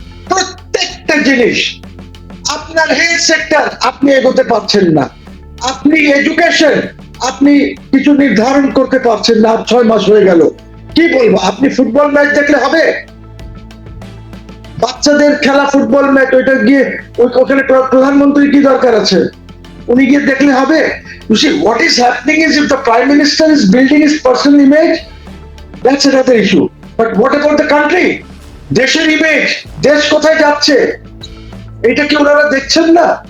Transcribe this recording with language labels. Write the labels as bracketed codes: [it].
[bn] প্রত্যেকটা জিনিস, আপনার হেলথ সেক্টর আপনি এগোতে পারছেন না, আপনি এডুকেশন আপনি কিছু নির্ধারণ করতে পারছেন না, 6 মাস হয়ে গেল। কি বলবো, আপনি ফুটবল ম্যাচ দেখলে হবে? বাচ্চাদের খেলা ফুটবল ম্যাচ, ওইটা গিয়ে ওখানে প্রধানমন্ত্রী কি দরকার আছে? উনি গিয়ে দেখলে হবে? [en] You see, what is happening is if the Prime Minister is building his personal image, that's another issue. But what about the country? [bn] দেশের ইমেজ, দেশ কোথায় যাচ্ছে, এটা কি ওনারা দেখছেন না?